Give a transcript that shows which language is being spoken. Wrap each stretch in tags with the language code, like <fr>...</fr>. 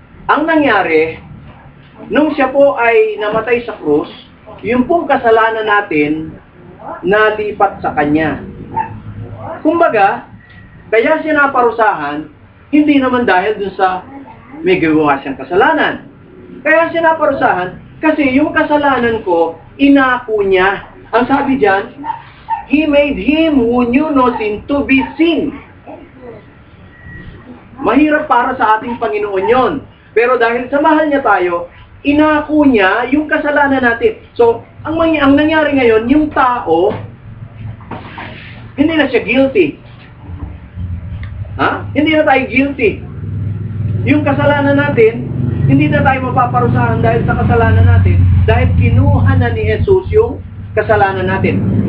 <tl>Ang nangyari, nung siya po ay namatay sa krus, yung pong kasalanan natin, nalipat sa Kanya. Kumbaga, kaya siya naparusahan, hindi naman dahil dun sa may gawa siyang kasalanan. Kaya siya naparusahan, kasi yung kasalanan ko, inako niya. Ang sabi diyan,</tl> <en>He made Him who knew no sin to be sin.</en> <tl>Mahirap para sa ating Panginoon yon. Pero dahil sa mahal niya tayo, inako niya yung kasalanan natin. So, ang nangyari ngayon, yung tao, hindi na siya guilty. Ha? Hindi na tayo guilty. Yung kasalanan natin, hindi na tayo mapaparusahan dahil sa kasalanan natin, dahil kinuha na ni Jesus yung kasalanan natin.</tl>